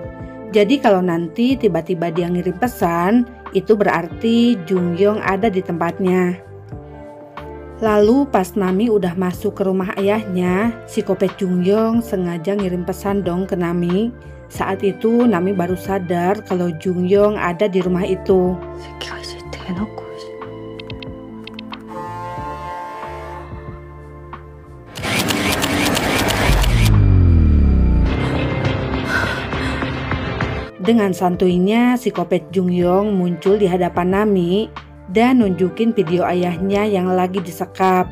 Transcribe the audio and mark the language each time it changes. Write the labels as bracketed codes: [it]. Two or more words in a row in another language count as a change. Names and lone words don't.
[id] Jadi kalau nanti tiba-tiba dia ngirim pesan, itu berarti Jungyong ada di tempatnya. Lalu pas Nami udah masuk ke rumah ayahnya, psikopat Jungyong sengaja ngirim pesan dong ke Nami. Saat itu Nami baru sadar kalau Jungyong ada di rumah itu. [ko] 새끼가 있을 때 해놓고. [id] Dengan santuinya, psikopat Jungyong muncul di hadapan Nami dan nunjukin video ayahnya yang lagi disekap.